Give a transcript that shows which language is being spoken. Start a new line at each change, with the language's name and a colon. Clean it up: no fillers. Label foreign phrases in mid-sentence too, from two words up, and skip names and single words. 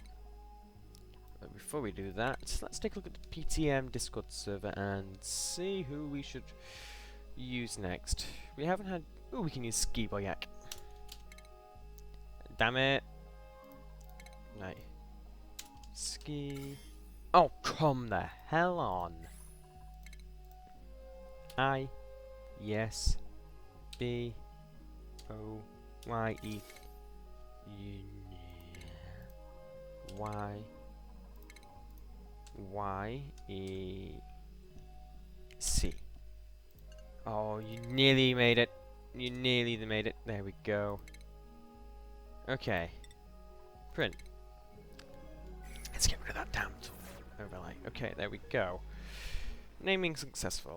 English: But before we do that, let's take a look at the PTM Discord server and see who we should use next. We haven't had. Oh, we can use Ski Boyak. Damn it! No. Ski. Oh, come the hell on! I. Yes. B. O. Y. E. Y. Y. E. C. Oh, you nearly made it. You nearly made it. There we go. Okay. Print. Let's get rid of that damned overlay. Okay, there we go. Naming successful.